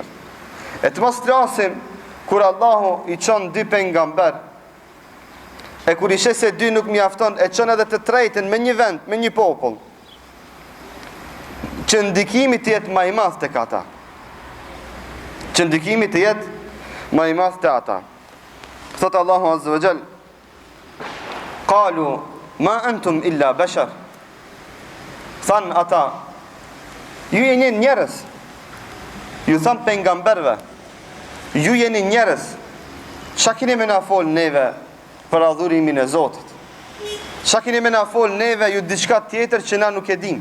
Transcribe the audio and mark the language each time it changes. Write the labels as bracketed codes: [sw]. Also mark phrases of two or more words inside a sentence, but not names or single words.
[sq] E të mos flasim kur Allahu i çon dy pejgamber, e kur i sheh se dy nuk mjafton, e çon edhe të tretën me një vend, me një popull, që ndikimi të jetë më i madh tek ata. Që ndikimi të jetë më i madh te ata. Thot Allahu [ar] عز وجل, قالوا ما أنتم إلا بشر. [sq] Than ata, ju jeni njerëz. Ju than pejgamberve, ju jeni njerëz. Çka keni me na fol neve për adhurimin e Zotit? Çka keni me na fol neve ju diçka tjetër që na nuk e dim?